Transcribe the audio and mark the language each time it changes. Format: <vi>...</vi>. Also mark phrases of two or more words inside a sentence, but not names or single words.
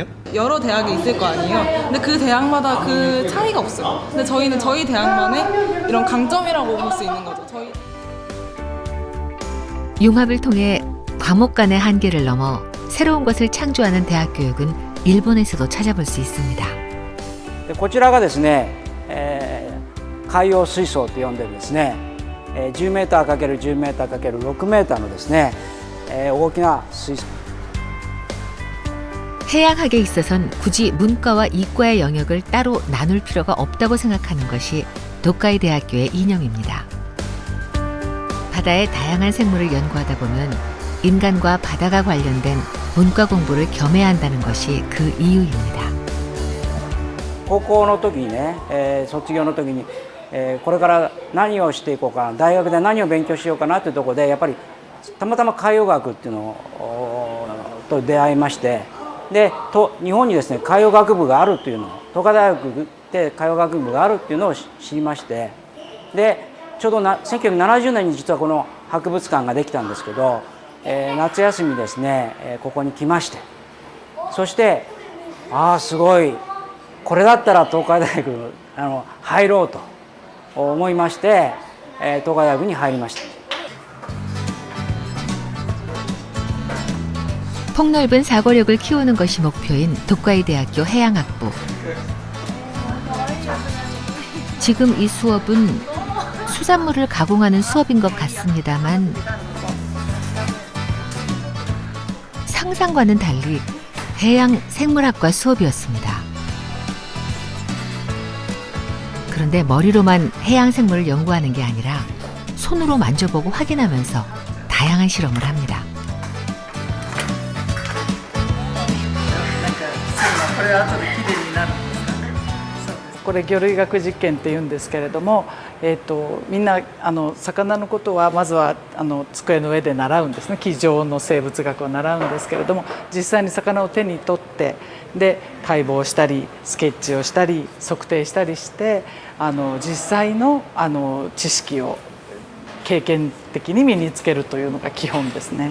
<ko>여러 대학이 있을 거 아니에요. 근데 그 대학마다 그 차이가 없어요. 근데 저희는 저희 대학만의 이런 강점이라고 볼 수 있는 거죠. 융합을 통해 과목 간의 한계를 넘어 새로운 것을 창조하는 대학 교육은 일본에서도 찾아볼 수 있습니다.</ko> <ja>こちらがですね、海洋水槽と呼んでですね、10m×10m×6mのですね、大きな水槽。</ja> <ko>해양학에 있어선 굳이 문과와 이과의 영역을 따로 나눌 필요가 없다고 생각하는 것이 도카이 대학교의 이념입니다. 바다의 다양한 생물을 연구하다 보면 인간과 바다가 관련된 문과 공부를 겸해야 한다는 것이 그 이유입니다.</ko> <ja>高校の時にね、卒業の時に、これから何をしていこうかな、大学で何を勉強しようかなというところでやっぱりたまたま海洋学っていうのと出会いまして、で日本にですね海洋学部があるというのを、東海大学で海洋学部があるっていうのを知りまして、でちょうど1970年に実はこの博物館ができたんですけど、夏休みですね、ここに来まして、そしてすごいこれだったら東海大学入ろうと思いまして、東海大学に入りました。</ja> <ko>폭넓은 사고력을 키우는 것이 목표인 도카이 대학교 해양학부. 지금 이 수업은 수산물을 가공하는 수업인 것 같습니다만 상상과는 달리 해양 생물학과 수업이었습니다. 그런데 머리로만 해양 생물을 연구하는 게 아니라 손으로 만져보고 확인하면서 다양한 실험을 합니다.</ko> <ja>これ魚類学実験っていうんですけれども、みんな魚のことはまずは机の上で習うんですね。机上の生物学を習うんですけれども、実際に魚を手に取ってで解剖したりスケッチをしたり測定したりして実際の知識を経験的に身につけるというのが基本ですね。</ja>